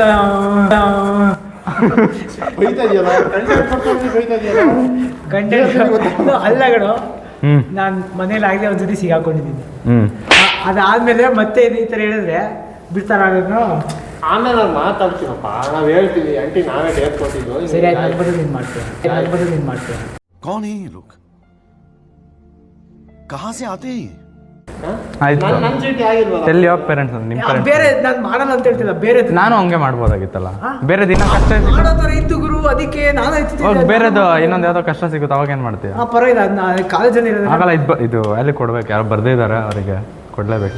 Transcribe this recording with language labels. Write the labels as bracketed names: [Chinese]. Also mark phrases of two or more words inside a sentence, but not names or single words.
[Kannada] ಅಲ್ಲಗಳು ನಾನ್ ಮನೇಲಿ ಆಗದೆ ಒಂದ್ಸತಿ ಸಿಗಾಕೊಂಡಿದ್ದೀನಿ. ಅದಾದ್ಮೇಲೆ ಮತ್ತೆ ಈ ತರ ಹೇಳಿದ್ರೆ ಬಿಡ್ತಾರ. ಆಮೇಲೆ ನಾನು ಮಾತಾಡ್ತೀನಪ್ಪ. ನಾವು ಹೇಳ್ತೀವಿ ಆಂಟಿ ನಾವೇ ಡೇಟ್ ಕೊಟ್ಟಿದ್ದು. ಸರಿ ಆಯ್ತು ನೀನ್ ಮಾಡ್ತೀಯ. [Hindi] कौन है ये लोग? कहाँ से आते हैं? [Kannada] ಆಯ್ತು. ನನ್ನ ಚೀಟಿ ಆಗಿಲ್ವಲ್ಲ. [English] tell your parents. [Kannada] ನಿಮ್ಮ ಪೇರೆಂಟ್ಸ್ ಬೇರೆ ನಾನು ಮಾಡಲ್ಲ ಅಂತ ಹೇಳ್ತಿಲ್ಲ. ಬೇರೆ ನಾನು ಹಂಗೆ ಮಾಡ್ಬೋದಾಗಿತ್ತಲ್ಲ. ಬೇರೆ ದಿನ ಕಷ್ಟ ಇತ್ತು ಗುರು. ಅದಕ್ಕೆ ನಾನು ಬೇರೆದು ಇನ್ನೊಂದು ಯಾವ್ದೋ ಕಷ್ಟ ಸಿಗುತ್ತೆ ಅವಾಗ ಏನ್ ಮಾಡ್ತೀಯ? ಪರವಾಗಿಲ್ಲ. ಅದನ್ನ ಕಾಲೇಜಲ್ಲಿ ಆಗಲ್ಲ. ಇದು ವ್ಯಾಲ್ಯೂ ಕೊಡ್ಬೇಕು. ಯಾರು ಬರ್ದಿದ್ದಾರೆ ಅವರಿಗೆ ಕೊಡ್ಲೇಬೇಕು.